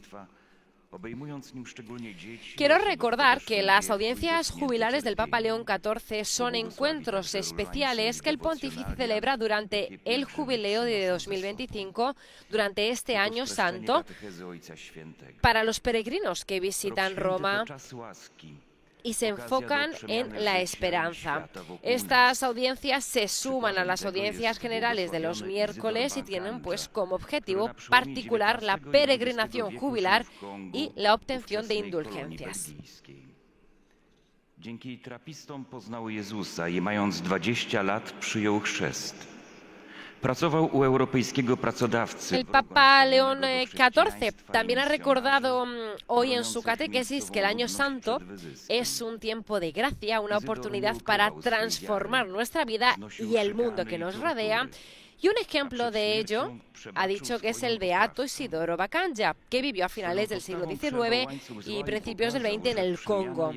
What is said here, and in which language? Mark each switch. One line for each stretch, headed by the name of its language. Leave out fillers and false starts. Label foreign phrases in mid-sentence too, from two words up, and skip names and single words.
Spanish: Quiero recordar que las audiencias jubilares del Papa León XIV son encuentros especiales que el pontífice celebra durante el jubileo de 2025, durante este año santo, para los peregrinos que visitan Roma y se enfocan en la esperanza. Estas audiencias se suman a las audiencias generales de los miércoles y tienen pues como objetivo particular la peregrinación jubilar y la obtención de indulgencias.
Polish: Dzięki trapistom poznał Jezusa i mając 20 lat przyjął chrzest. Pracował u europejskiego pracodawcy.
Spanish: El Papa León XIV también ha recordado hoy en su catequesis que el Año Santo es un tiempo de gracia, una oportunidad para transformar nuestra vida y el mundo que nos rodea. Y un ejemplo de ello ha dicho que es el beato Isidoro Bacanja, que vivió a finales del siglo XIX y principios del XX en el Congo.